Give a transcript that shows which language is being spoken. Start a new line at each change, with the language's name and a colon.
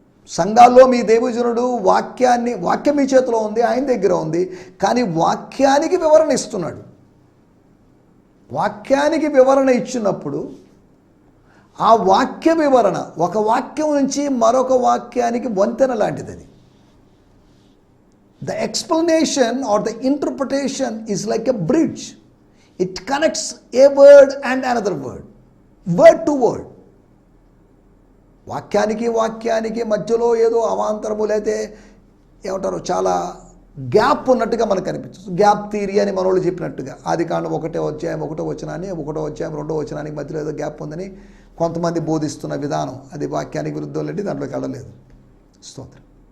Telugu: సంఘాల్లో మీ దేవజనుడు వాక్యం మీ చేతిలో ఉంది, ఆయన దగ్గర ఉంది, కానీ వాక్యానికి వివరణ ఇస్తున్నాడు. వాక్యానికి వివరణ ఇచ్చినప్పుడు ఆ వాక్య వివరణ ఒక వాక్యం నుంచి మరొక వాక్యానికి వంతెన లాంటిది. అది
English: The explanation or the interpretation is like a bridge. It connects a word and another word, word to word.
Telugu: వాక్యానికి మధ్యలో ఏదో అవాంతరము లేతే ఏమంటారు చాలా గ్యాప్ ఉన్నట్టుగా మనకు కనిపించదు. గ్యాప్ థియరీ అని మనోళ్ళు చెప్పినట్టుగా ఆదికాండం 1వ అధ్యాయం 1వ వచనాన్ని 1వ అధ్యాయం 2వ వచనానికి మధ్యలో ఏదో గ్యాప్ ఉందని కొంతమంది బోధిస్తున్న విధానం అది వాక్యానికి విరుద్ధం లేండి, దాంట్లోకి వెళ్ళలేదు. స్తోత్రం.